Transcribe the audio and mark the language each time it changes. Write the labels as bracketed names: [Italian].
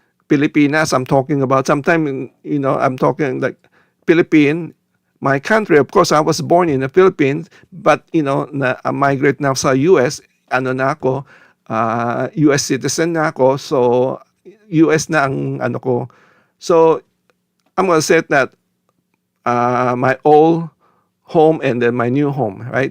[English] Pilipinas, I'm talking about. Sometimes, I'm talking like Philippine, my country. Of course, I was born in the Philippines, but, I migrate now sa US. [Filipino] Ano na ako, US citizen na ako. So, US na ang ano ko. [English] So, I'm gonna say that my old home and then my new home, right?